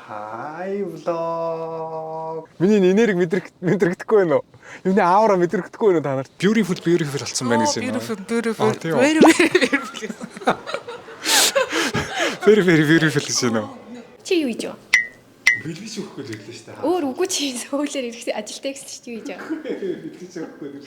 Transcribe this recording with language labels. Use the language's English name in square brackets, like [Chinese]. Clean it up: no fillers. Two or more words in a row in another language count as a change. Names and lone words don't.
[English] Hi vlog. [Mongolian] Миний энерги мэдрэгдэхгүй байна уу? Юуны аура мэдрэгдэхгүй байна уу та нарт? Beautiful болсон байна гэсэн юм. Beautiful. [English] Very beautiful [Mongolian] гэсэн юм. Чи юу хийж вэ? Бэлгэж өгөхгүй л ирлээ шүү дээ. Өөр үгүй чи сөүлээр ирэхдээ ажилтаа гэсэн чи юу хийж байгаа? Бэлгэж өгөхгүй л.